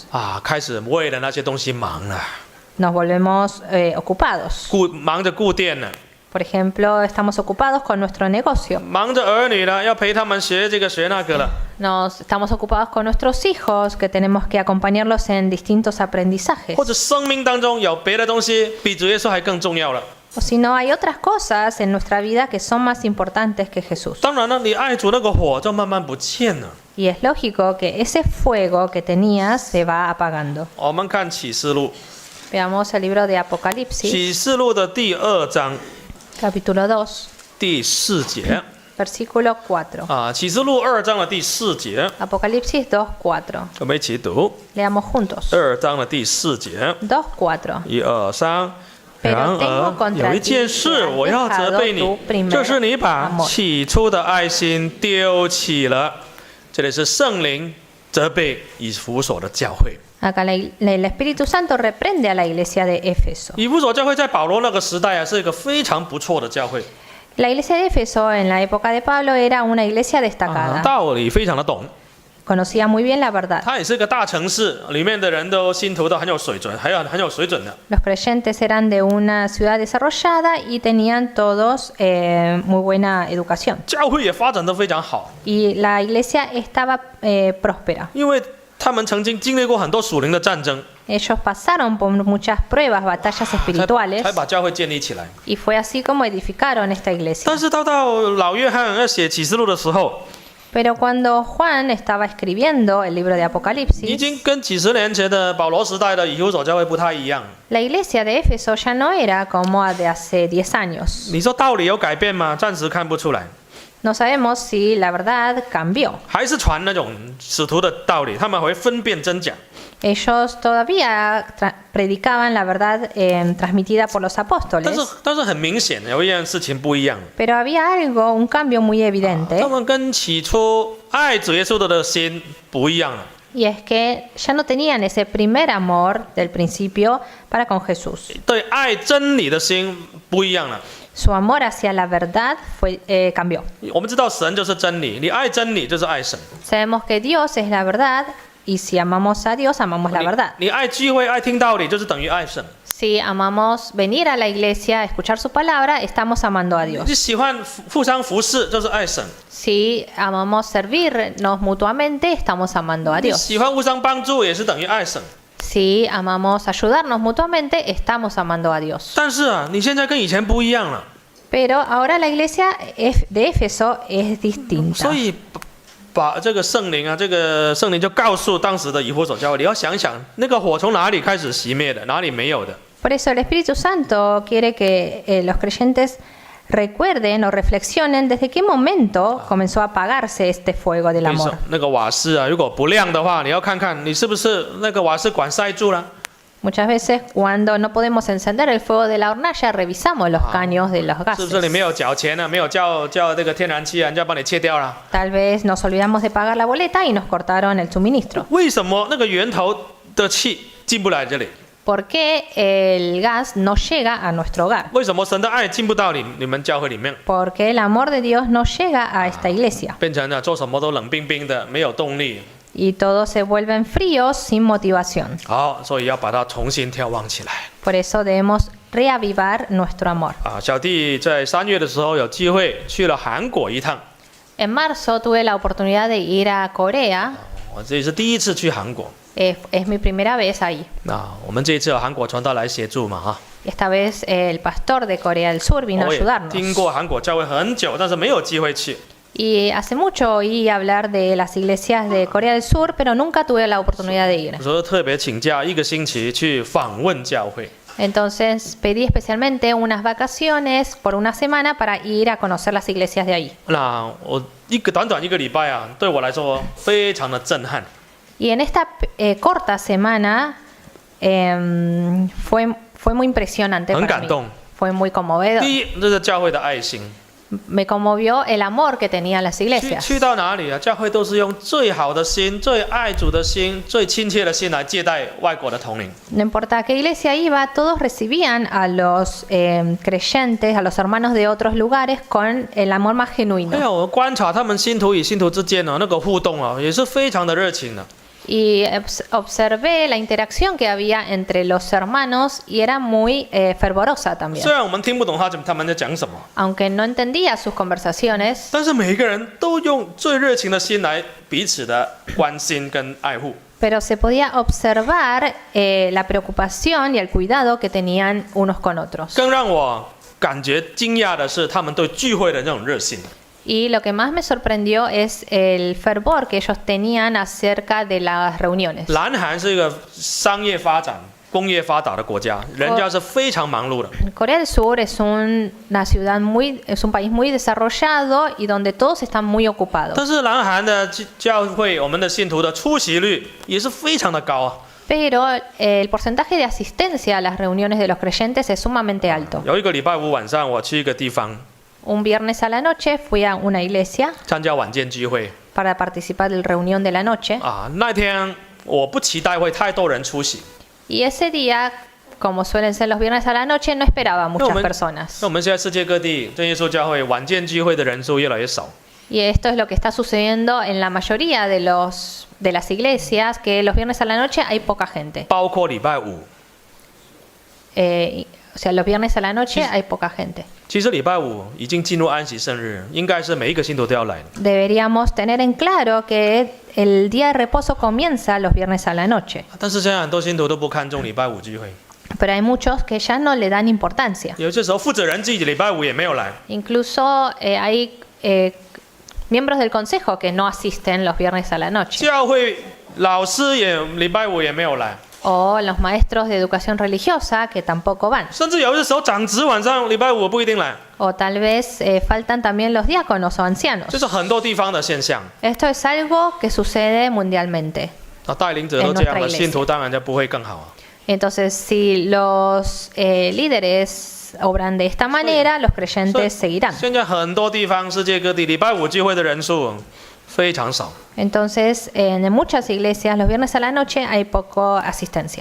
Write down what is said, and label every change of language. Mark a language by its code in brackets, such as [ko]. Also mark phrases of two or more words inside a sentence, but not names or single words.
[zh] 啊，开始为了那些东西忙了， [es] nos volvemos ocupados. [zh] 忙着顾店了， [es] Por ejemplo, estamos ocupados con nuestro negocio. [zh] 忙着儿女了，要陪他们学这个学那个了。 [es] Estamos ocupados con nuestros hijos, que tenemos que acompañarlos en distintos aprendizajes. [zh] 或者生命当中有别的东西比主耶稣还更重要了。 [es] O si no, hay otras cosas en nuestra vida que son más importantes que Jesús. [zh] 当然了，你爱主那个火就慢慢不见了。 [es] Y es lógico que ese fuego que tenías se va apagando. [zh] 我们看启示录， [es] Veamos el libro de Apocalipsis, [zh] 启示录的第2章 [es] capítulo 2, [zh] 第4节 [es] versículo 4. [zh] 啊，启示录2章的第4节， [es] Apocalipsis 2:4. [zh] 我们一起读 [es] Leamos juntos. [zh] 2 章的第4节。 [es] 2:4. [zh] 1、2、3。 [es] Pero [zh] 然 [es] tengo [zh] 而 [es] contra [zh] 有一 [es] ti [zh] 件事 [es] que has [zh] 我要责备 [es] dejado [zh] 你 [es] tu，primer [zh] 就是你把 [es] amor [zh] 起初的爱心丢弃了。这里是圣灵责备以弗所的教会。 [es] Acá el Espíritu Santo reprende a la iglesia de Éfeso. [zh] 以弗所教会在保罗那个时代啊，是一个非常不错的教会， [es] La iglesia de Éfeso en la época de Pablo era una iglesia destacada. [zh] 道理非常的懂。 [es] Conocía muy bien la verdad. [zh] 它也是一个大城市，里面的人都信徒都很有水准，很有水准的。 [es] Los creyentes eran de una ciudad desarrollada y tenían todos muy buena educación. [zh] 教会也发展得非常好， [es] Y la iglesia estaba próspera. [zh] 因为他们曾经经历过很多属灵的战争， [es] Ellos pasaron por muchas pruebas, batallas espirituales, [zh] 才把教会建立起来。 [es] y fue así como edificaron esta iglesia. [zh] 但是到老约翰要写启示录的时候， [es] Pero cuando Juan estaba escribiendo el libro de [zh] 已 [es] Apocalipsis, [zh] 经跟几十年前的保罗时代的以弗所教会不太一样。 [es] la iglesia de Éfeso ya no era como de hace 10 años. [zh] 你说道理有改变吗？暂时看不出来， [es] No sabemos si la verdad cambió. [zh] 还是传那种使徒的道理，他们会分辨真假。 [es] Ellos todavía predicaban la verdad transmitida por los [zh] 但 [es] apóstoles, [zh] 是很明显有一样事情不一样， [es] pero había algo, un cambio muy evidente, [zh] 他们跟起初爱主耶稣的心不一样了。 [es] y es que ya no tenían ese primer amor del principio para con Jesús. [zh] 对爱真理的心不一样了。 [es] Su amor hacia la verdad cambió. [zh] 我们知道神就是真理，你爱真理就是爱神。 [es] Sabemos que Dios es la verdad, y si amamos a Dios, amamos la verdad. [zh] 你爱聚会、爱听道理，就是等于爱神。 [es] Si amamos venir a la iglesia, escuchar su palabra, estamos amando a [zh] 你 [es] Dios. [zh] 喜欢互相服侍，就是爱神； [es] Si amamos servirnos mutuamente, estamos amando a [zh] 你 [es] Dios. [zh] 喜欢互相帮助，也是等于爱神。 [es] Si amamos ayudarnos mutuamente, estamos amando a Dios. [zh] 但是啊，你现在跟以前不一样了， [es] Pero ahora la iglesia de Éfeso es distinta. [zh] 所以把这个圣灵啊，这个圣灵就告诉当时的以弗所教会，你要想想那个火从哪里开始熄灭的，哪里没有的。 [es] Por eso el Espíritu Santo quiere que los creyentes recuerden o reflexionen desde qué momento comenzó a apagarse este fuego del [zh] 比如说 [es] amor. [zh] 那个瓦斯啊，如果不亮的话，你要看看你是不是那个瓦斯管塞住了。 [es] Muchas veces cuando no podemos encender el fuego de la hornalla, revisamos los caños de los [zh] 是不是你 [es] gases. [zh] 没有缴钱啊？没有叫那个天然气啊，人家帮你切掉了。 [es] Tal vez nos olvidamos de pagar la boleta y nos cortaron el suministro. [zh] 为什么那个源头的气进不来这里？ [es] ¿Por qué el gas no llega a nuestro hogar? [zh] 为什么神的爱进不到你们教会里面？ [es] Porque el amor de Dios no llega a esta iglesia. [zh] 变成了做什么都冷冰冰的，没有动力。 [es] Y todos se vuelven fríos sin motivación. [zh] 好，所以要把它重新眺望起来。 [es] Por eso debemos reavivar nuestro amor. [zh] 小弟在3月的时候有机会去了韩国一趟， [es] En marzo tuve la oportunidad de ir a Corea. [zh] 我这是第一次去韩国。 [es] Es mi primera vez ahí. [zh] 我们这一次有韩国传道来协助嘛 [es] Esta vez el pastor de Corea del Sur vino a [zh] 我也 [es] ayudarnos. [zh] 听过韩国教会很久，但是没有机会去。 [es] Y hace mucho oí hablar de las iglesias de Corea del Sur, pero nunca tuve la oportunidad de ir. [zh] 所以特别请假1个星期去访问教会。 [es] Entonces pedí especialmente unas vacaciones por una semana para ir a conocer las iglesias de ahí. [zh] 那我短短1个礼拜对我来说非常的震撼。 [es] Y en esta corta semana fue muy impresionante para mí. Fue muy conmovedor. [zh] 第一，这是教会的爱心。 [es] Me conmovió el amor que tenían las iglesias. [zh] 去到哪里教会都是用最好的心、最爱主的心、最亲切的心来接待外国的同龄。 [es] No importa a qué iglesia iba, todos recibían a los creyentes, a los hermanos de otros lugares con el amor más genuino. [zh] 我观察他们信徒与信徒之间那个互动也是非常的热情的。 [es] Y observé la interacción que había entre los hermanos y era muy fervorosa también. [zh] 虽然我们听不懂他们在讲什么， [es] Aunque no entendía sus conversaciones, [zh] 但是每一个人都用最热情的心来彼此的关心跟爱护。 [es] pero se podía observar la preocupación y el cuidado que tenían unos con otros. [zh] 更让我感觉惊讶的是他们对聚会的那种热心。 [es] Y lo que más me sorprendió es el fervor que ellos tenían acerca de las reuniones. [zh] 南韩是一个商业发展、工业发达的国家，人家是非常忙碌的。 [es] Corea del Sur es un país muy desarrollado y donde todos están muy ocupados. [zh] 但是南韩的教会，我们的信徒的出席率也是非常的高 [es] Pero el porcentaje de asistencia a las reuniones de los creyentes es sumamente alto. [zh] 有1个礼拜5晚上，我去一个地方 [es] Un viernes a la noche fui a una iglesia [zh] 参加晚间聚会 [es] para participar del reunión de la noche. [zh] 那天我不期待会太多人出席。 [es] Y ese día, como suelen ser los viernes a la noche, no esperaba muchas personas. [zh] 那我们现在世界各地真耶稣教会晚间聚会的人数越来越少。 [es] Y esto es lo que está sucediendo en la mayoría de las iglesias, que los viernes a la noche hay poca gente. [zh] 包括礼拜5。 [es] O sea, los viernes a la noche hay poca gente. [zh] 其实礼拜5已经进入安息圣日，应该是每一个信徒都要来的。 [es] Deberíamos tener en claro que el día de reposo comienza los viernes a la noche. [zh] 但是现在很多信徒都不看重礼拜5聚会， [es] Pero hay muchos que ya no le dan importancia. [zh] 有些时候负责人自己礼拜5也没有来。 [es] Incluso hay miembros del consejo que no asisten los viernes a la noche. [zh] 教会老师也礼拜5也没有来。 [es] O los maestros de educación religiosa que tampoco van. [zh] 甚至有些时候长子晚上礼拜5不一定来。 [es] O tal vez faltan también los diáconos o ancianos. [zh] 这是很多地方的现象。 [es] Esto es algo que sucede mundialmente. [zh] 带领者都这样了，信徒当然就不会更好。 [es] Entonces, si los líderes obran de esta manera, los creyentes seguirán. [zh] 现在很多地方，世界各地礼拜5聚会的人数非常少。 [es] Entonces, en muchas iglesias, los viernes a la noche hay poco asistencia.